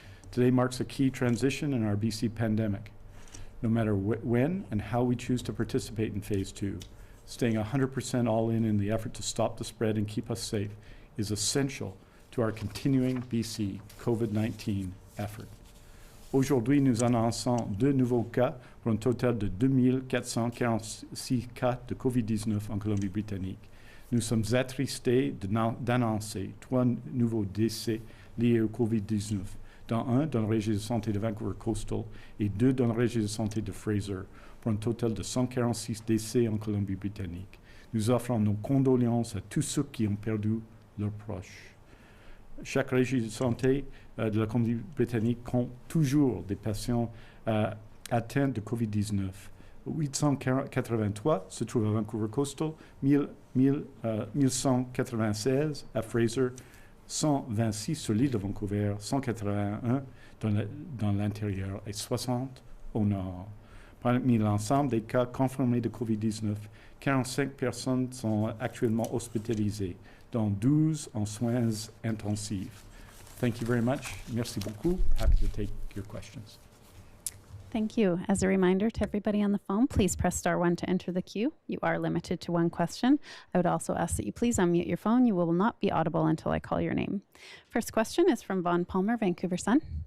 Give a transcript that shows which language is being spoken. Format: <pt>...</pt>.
<en>Today marks a key transition in our BC pandemic. No matter when and how we choose to participate in Phase 2, staying 100% all in the effort to stop the spread and keep us safe is essential to our continuing BC COVID-19 effort.</en> <fr>Aujourd'hui, nous annonçons 2 nouveaux cas pour un total de 2446 cas de COVID-19 en Colombie-Britannique. Nous sommes attristés d'annoncer 3 nouveaux décès liés au COVID-19, dont un dans le région de santé de Vancouver Coastal et 2 dans le région de santé de Fraser, pour un total de 146 décès en Colombie-Britannique. Nous offrons nos condoléances à tous ceux qui ont perdu leurs proches. Chaque région de santé de la Colombie-Britannique compte toujours des patients atteints de COVID-19. 883 se trouvent à Vancouver Coastal, 1196 à Fraser, 126 sur l'île de Vancouver, 181 dans l'intérieur et 60 au nord. Parmi l'ensemble des cas confirmés de COVID-19, 45 personnes sont actuellement hospitalisées, dont 12 en soins intensifs.</fr> <en>Thank you very much.</en> <fr>Merci beaucoup.</fr> <en>Happy to take your questions. Thank you. As a reminder to everybody on the phone, please press star 1 to enter the queue. You are limited to 1 question. I would also ask that you please unmute your phone. You will not be audible until I call your name. First question is from Vaughn Palmer, Vancouver Sun.</en>